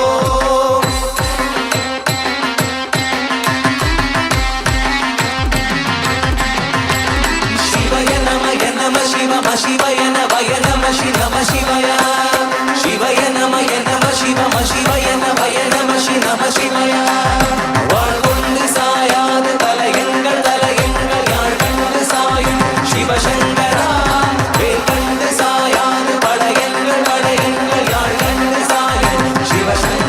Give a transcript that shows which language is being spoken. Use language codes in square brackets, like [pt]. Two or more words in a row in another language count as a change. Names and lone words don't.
[sa] शिवय नम शिव शिवय नम शिव शिवय शिवय नम शिव शिवय नम शिवय [ta] வாழ்கொண்டு சாயாத தலையங்கள் யாழ் கண்டு சாயும் சிவசங்கரா வேல் கண்டு சாயாது படையங்கள் யாழ் கண்டு சாயும்